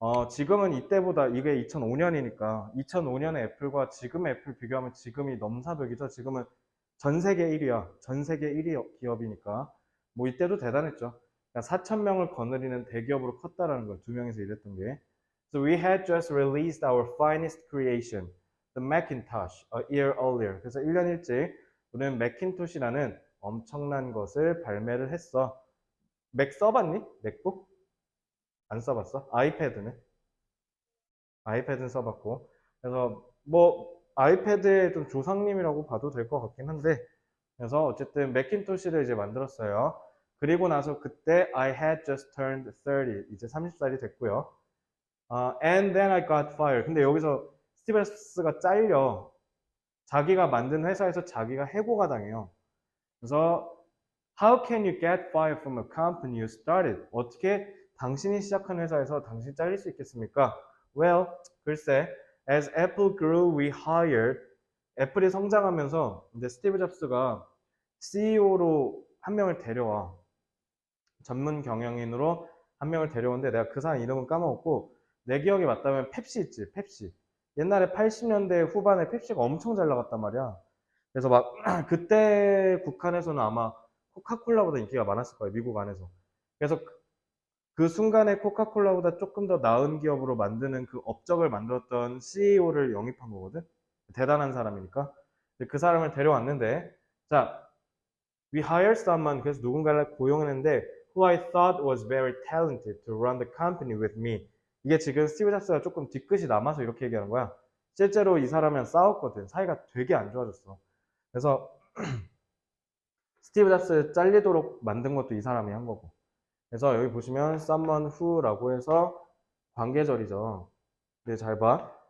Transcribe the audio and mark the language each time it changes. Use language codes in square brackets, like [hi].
[ko] 지금은 이때보다 이게 2005년이니까 2005년의 애플과 지금의 애플 비교하면 지금이 넘사벽이죠. 지금은 전 세계 1위야. 전 세계 1위 기업이니까. 뭐 이때도 대단했죠. 4,000명을 거느리는 대기업으로 컸다라는 걸 두 명이서 일했던 게. [en] So we had just released our finest creation, the Macintosh, a year earlier. [ko] 그래서 1년 일찍 우리는 맥킨토시라는 엄청난 것을 발매를 했어. 맥 써봤니? 맥북? 안 써봤어? 아이패드는? 아이패드는 써봤고. 그래서 뭐 아이패드의 좀 조상님이라고 봐도 될 것 같긴 한데, 그래서 어쨌든 맥킨토시를 이제 만들었어요. 그리고 나서 그때 [en] I had just turned 30, [ko] 이제 30살이 됐고요. [en] And then I got fired. [ko] 근데 여기서 스티브 잡스가 잘려. 자기가 만든 회사에서 자기가 해고가 당해요. 그래서 [en] How can you get fired from a company you started? [ko] 어떻게 당신이 시작한 회사에서 당신이 잘릴 수 있겠습니까? [en] Well, [ko] 글쎄, [en] as Apple grew, we hired. [ko] 애플이 성장하면서 이제 스티브 잡스가 CEO로 한 명을 데려와. 전문 경영인으로 한 명을 데려오는데 내가 그 사람 이름은 까먹었고 내 기억에 맞다면 펩시 있지, 펩시. 옛날에 80년대 후반에 펩시가 엄청 잘 나갔단 말이야. 그래서 막 그때 북한에서는 아마 코카콜라보다 인기가 많았을 거예요. 미국 안에서. 그래서 그 순간에 코카콜라보다 조금 더 나은 기업으로 만드는 그 업적을 만들었던 CEO를 영입한 거거든. 대단한 사람이니까. 그 사람을 데려왔는데, 자, [en] we hired someone, [ko] 그래서 누군가를 고용했는데, [en] who I thought was very talented to run the company with me. [ko] 이게 지금 스티브 잡스가 조금 뒤끝이 남아서 이렇게 얘기하는 거야. 실제로 이 사람이랑 싸웠거든. 사이가 되게 안 좋아졌어. 그래서 스티브 잡스 잘리도록 만든 것도 이 사람이 한 거고. 그래서 여기 보시면 someone who라고 해서 관계절이죠. 근데 잘 봐.